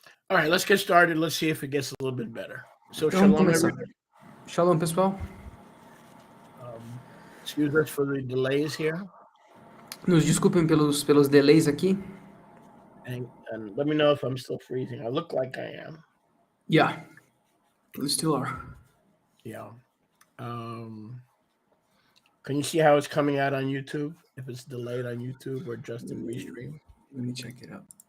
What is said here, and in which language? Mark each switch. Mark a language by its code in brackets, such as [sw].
[en] All right, let's get started. Let's see if it gets a little bit better. So, shalom, everybody. [pt] Shalom, pessoal. [en] Excuse us for the delays here. [pt] Nos desculpem pelos delays aqui. [en] And let me know if I'm still freezing. I look like I am. Yeah, we still are. Yeah. Can you see how it's coming out on YouTube? If it's delayed on YouTube or just in Restream? Let me check it out.